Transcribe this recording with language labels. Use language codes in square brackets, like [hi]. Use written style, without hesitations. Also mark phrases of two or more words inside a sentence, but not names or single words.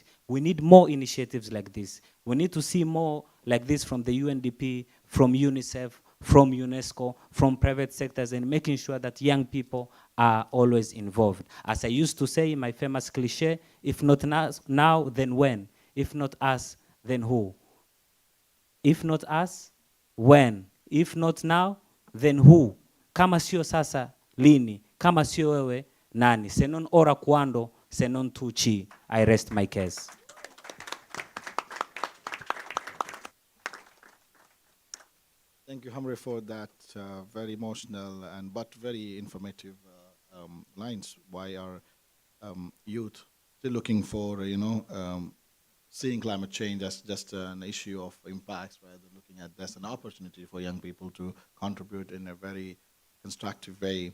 [en] We need more initiatives like this. We need to see more like this from the UNDP, from UNICEF, from UNESCO, from private sectors, and making sure that young people are always involved. As I used to say in my famous cliche, if not now, then when? If not us, then who? If not us, when? If not now, then who? [sw] Kama sio sasa, lini? Kama sio wewe, nani? [it] Se non ora quando, se non tu ci. [en] I rest my case. Thank you, Humprhey, for that very emotional but very informative lines. Why are youth still looking for, seeing climate change as just an issue of impacts, rather than looking at this as an opportunity for young people to contribute in a very constructive way.